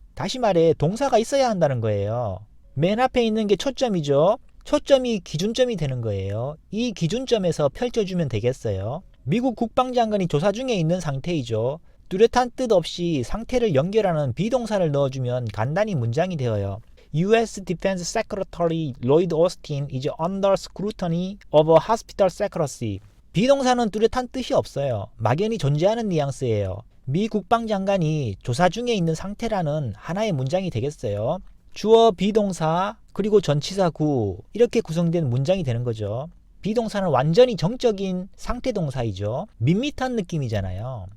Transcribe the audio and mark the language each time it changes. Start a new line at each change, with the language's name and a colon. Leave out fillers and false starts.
Korean: 다시 말해 동사가 있어야 한다는 거예요. 맨 앞에 있는 게 초점이죠. 초점이 기준점이 되는 거예요. 이 기준점에서 펼쳐주면 되겠어요. 미국 국방장관이 조사 중에 있는 상태이죠. 뚜렷한 뜻 없이 상태를 연결하는 비동사를 넣어주면 간단히 문장이 되어요.
English: U.S. Defense Secretary Lloyd Austin is under scrutiny of hospital secrecy.
Korean: 비동사는 뚜렷한 뜻이 없어요. 막연히 존재하는 뉘앙스예요. 미 국방장관이 조사 중에 있는 상태라는 하나의 문장이 되겠어요. 주어 비동사 그리고 전치사 구 이렇게 구성된 문장이 되는 거죠. 비동사는 완전히 정적인 상태 동사이죠. 밋밋한 느낌이잖아요.